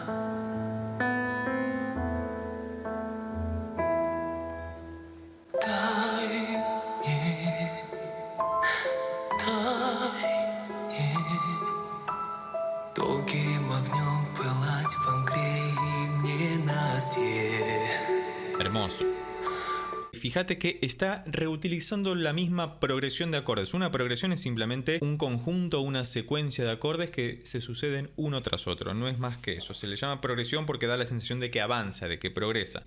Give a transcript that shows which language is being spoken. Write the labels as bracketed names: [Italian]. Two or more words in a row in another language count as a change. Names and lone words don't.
[Russian] Дай мне долгим огнем пылать в Ангре и в ненастье. [Spanish] Hermoso. Fíjate que está reutilizando la misma progresión de acordes. Una progresión es simplemente un conjunto, una secuencia de acordes que se suceden uno tras otro. No es más que eso. Se le llama progresión porque da la sensación de que avanza, de que progresa.